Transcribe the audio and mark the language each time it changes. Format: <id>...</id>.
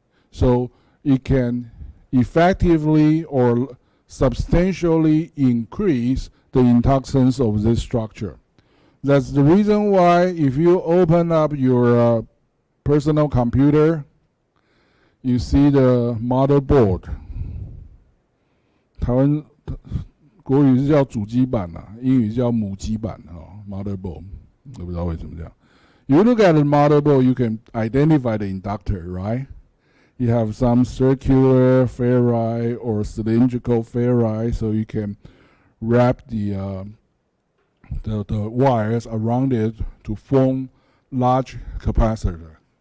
<en>So it can effectively or substantially increase the inductance of this structure. That's the reason why if you open up your personal computer, you see the motherboard.</en> <zh>台湾国语是叫主机板啊，英语叫母机板motherboard， 我不知道为什么这样。</zh> <en>You look at the motherboard, you can identify the inductor, right? You have some circular ferrite or cylindrical ferrite, so you can wrap the wires around it to form large capacitor.</en>